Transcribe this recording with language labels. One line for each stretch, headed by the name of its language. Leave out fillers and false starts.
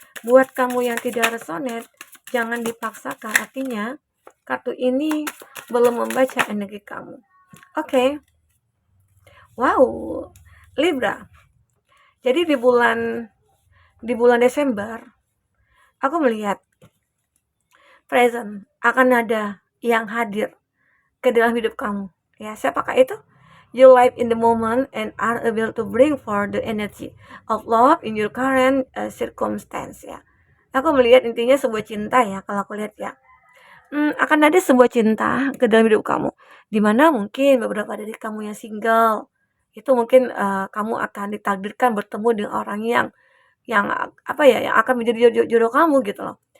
Indonesian: Buat kamu yang tidak resonate, jangan dipaksakan, artinya kartu ini belum membaca energi kamu. Oke. Wow, Libra. Jadi di bulan Desember, aku melihat present akan ada yang hadir ke dalam hidup kamu. Ya, siapakah itu?
English: You live in the moment and are able to bring forth the energy of love in your current circumstance ya.
Indonesian: Aku melihat intinya sebuah cinta ya, kalau aku lihat ya. Akan ada sebuah cinta ke dalam hidup kamu, dimana mungkin beberapa dari kamu yang single, itu mungkin kamu akan ditakdirkan bertemu dengan orang yang apa ya, yang akan menjadi jodoh kamu gitu loh.